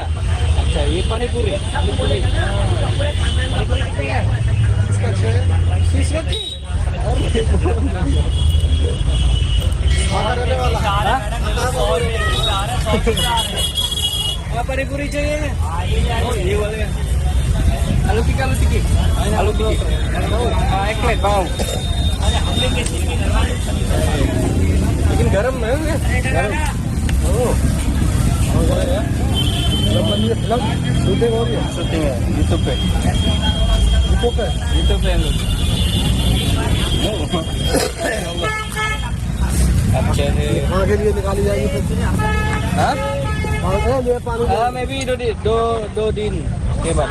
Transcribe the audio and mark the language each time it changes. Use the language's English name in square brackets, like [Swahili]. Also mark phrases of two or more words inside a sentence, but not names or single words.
[Indonesian] Acha, ye panipuri. Panipuri kita ya. Apa panipuri चाहिए? [Hindi] Oh, ये वाले. Alu tiki, alu tiki. Alu tiki. [Indonesian] Eklet mau. Bikin garam ya? Garam. Oh. Oh ya. Lama film syuting [Hindi] हो रही है. Syuting है YouTube पे. YouTube पे लोग. अच्छा है. वहाँ के लिए निकाली जाएगी फिर. हाँ? वहाँ से ये पानी. हाँ, मैं भी दो दिन के बाद.